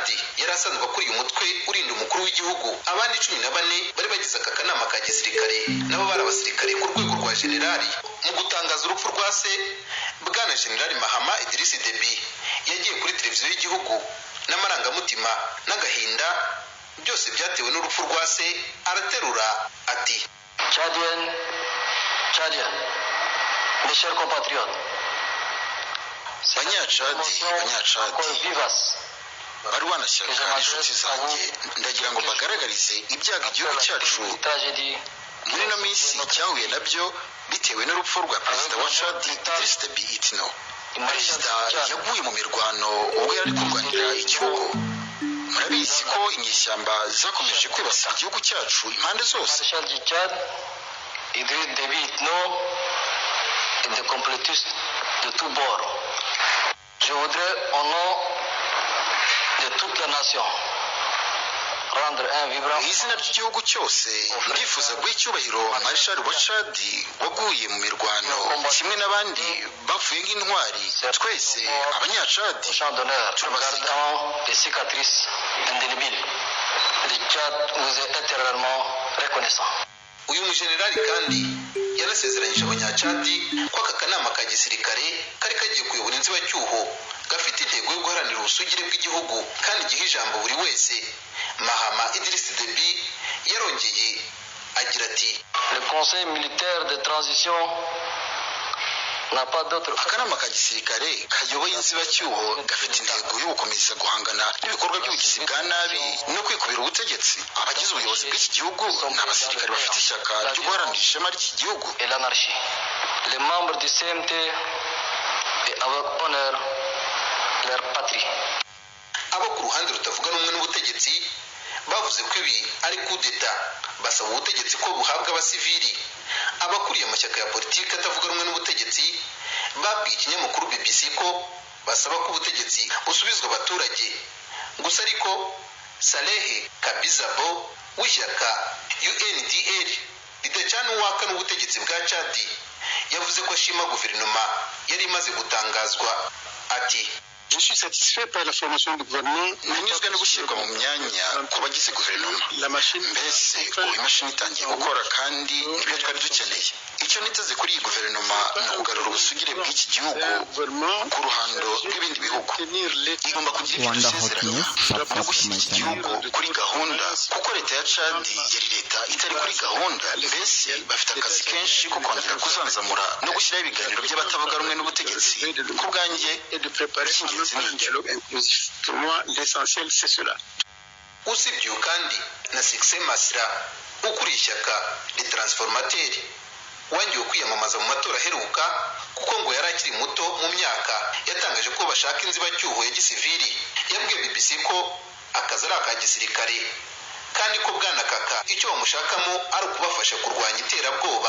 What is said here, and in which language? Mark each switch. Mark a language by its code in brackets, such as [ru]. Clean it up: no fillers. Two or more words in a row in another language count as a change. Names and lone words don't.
[rw] Yari asanzwe akuriye umutwe urinda umukuru w'igihugu. Abandi 14 bari bagize aka kanama ka gisirikare nabo bari abasirikare ku rwego rwa generali. Mu gutangaza urupfu rwa se, bwana generali Mahama Idriss Déby yagiye kuri televiziyo y'igihugu n'amarangamutima n'agahinda byose byatewe n'urupfu rwa se. Araterura ati, [fr] Tchadien, mes chers compatriotes, [rw] Banyacadi, barwana shyaka n'inshuti zanjye, ndagira ngo mbagaragarize ibyago igihugu cyacu muri ino minsi cyahuye nabyo bitewe n'urupfu rwa perezida wa Chad Idriss Déby Itno. Perezida yaguye mu mirwano ubwo yari kurwanira igihugu. Murabizi ko inyeshyamba zakomeje kwibasira igihugu cyacu impande zose. [fr] Idriss Déby Itno est des complotistes de tous bords. Je voudrais, au nom de toute la nation, rendre un vibrant [rw] mu izina ry'igihugu cyose ndifuza guha icyubahiro Marshal wa Chad waguye mu mirwano kimwe n'abandi bapfuye nk'intwari. Twese abanyacadi [fr] chant d'honneur en gardant les cicatrices indélébiles. Le Tchad vous est éternellement reconnaissant. [rw] Uyu mujenerali kandi yarasezeranyije abanyacadi ko aka kanama ka gisirikare kari kagiye kuyobora inzibacyuho gafite intego yo guharanira ubusugire bw'igihugu kandi giha ijambo buri wese. Mahama Idriss Déby yarongeye agira ati, [fr] Le Conseil militaire de transition n'a pas d'autre [rw] akanama ka gisirikare kayoboye inzibacyuho gafite intego yo gukomeza guhangana n'ibikorwa by'ubugizi bwa nabi no kwikubira ubutegetsi. Abagize ubuyobozi bw'iki gihugu ni abasirikare bafite ishyaka ryo guharanira ishema ry'iki gihugu. [fr] et l'anarchie. Les membres du CMT et avec honneur leur patrie. [rw] Abo ku ruhande rutavuga n'umwe n'ubutegetsi bavuze ko ibi ari kudeta, basaba ubutegetsi ko buhabwa abasivili. Abakuriye amashyaka ya politiki atavuga rumwe n'ubutegetsi babwiye ikinyamakuru BBC ko basaba ko ubutegetsi busubizwa abaturage. Gusa ariko Salehe Kabizabo w'ishyaka UNDL ridacana uwaka n'ubutegetsi bwa Chad yavuze ko ashima guverinoma yari imaze gutangazwa. Ati, [fr] Je suis satisfait par la formation du gouvernement. [rw] nanyuzwe no gushyirwa mu myanya ku bagize guverinoma. Mbese ubu imashini itangiye gukora kandi nibyo twari dukeneye. Icyo niteze kuri iyi guverinoma ni ukugarura ubusugire bw'iki gihugu ku ruhando rw'ibindi bihugu. Igomba kugira ibyo dusezeranya no gushyira iki gihugu kuri gahunda, kuko leta ya Chad yari leta itari kuri gahunda. Mbese bafite akazi kenshi ko kongera kuzanzamura no gushyiraho ibiganiro by'abatavuga rumwe n'ubutegetsi. Ku bwanjye icy'ingenzi ni icyo. [fr] Pour moi, l'essentiel, c'est cela. [rw] Usibye kandi na Succès Masra ukuriye ishyaka Le Transformateur wangiwe kwiyamamaza mu matora aheruka kuko ngo yari akiri muto mu myaka, yatangaje ko bashaka inzibacyuho ya gisivili. Yabwiye BBC ko akazi ari aka gisirikare kandi ko bwana Kaka icyo bamushakamo ari ukubafasha kurwanya iterabwoba.